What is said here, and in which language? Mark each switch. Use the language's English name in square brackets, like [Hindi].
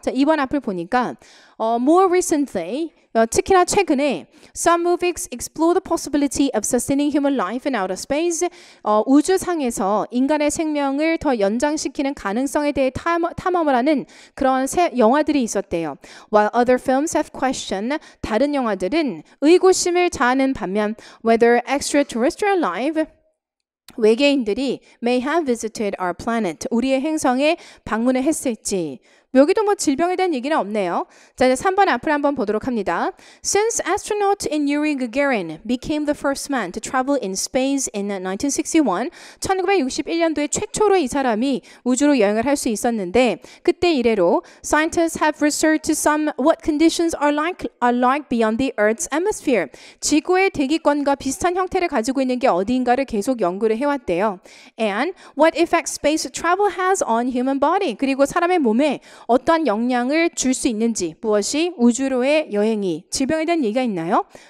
[Korean] 자, 2번 앞을 보니까 [English] more recently, [Korean] 특히나 최근에 [English] some movies explore the possibility of sustaining human life in outer space. [Korean] 우주상에서 인간의 생명을 더 연장시키는 가능성에 대해 탐험을 하는 그런 영화들이 있었대요. [English] While other films have questioned, [Korean] 다른 영화들은 의구심을 자아낸 반면 [English] whether extraterrestrial life [Korean] 외계인들이 [English] may have visited our planet. [Korean] 우리의 행성에 방문을 했을지. 여기도 뭐 질병에 대한 얘기는 없네요. 자, 이제 3번 앞을 한번 보도록 합니다. [English] Since astronaut Yuri Gagarin became the first man to travel in space in 1961, [Korean] 1961년도에 최초로 이 사람이 우주로 여행을 할 수 있었는데 그때 이래로 [English] scientists have researched some what conditions are like beyond the Earth's atmosphere. [Korean] 지구의 대기권과 비슷한 형태를 가지고 있는 게 어디인가를 계속 연구를 해왔대요. [English] And what effect space travel has on human body. [Korean] 그리고 사람의 몸에 어떠한 영향을 줄 수 있는지 무엇이 우주로의 여행이 질병에 대한 얘기가 있나요?